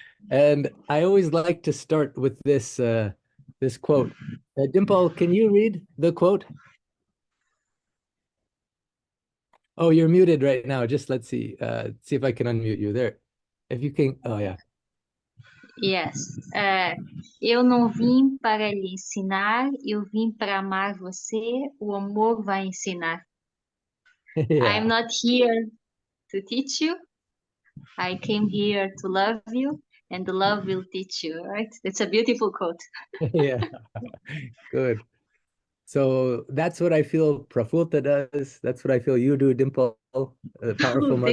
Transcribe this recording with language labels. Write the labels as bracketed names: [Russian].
[English] And I always like to start with this quote. Dimple, can you read the quote? Oh, you're muted right now. Just let's see if I can unmute you there. If you can, oh yeah. Yes. [Portuguese] Eu não vim para lhe ensinar, eu vim para amar você, o amor vai ensinar. [English] Yeah. I'm not here to teach you. I came here to love you, and the love will teach you, right? It's a beautiful quote. Yeah, good. So that's what I feel Prafulta does. That's what I feel you do, Dimple, the powerful mother.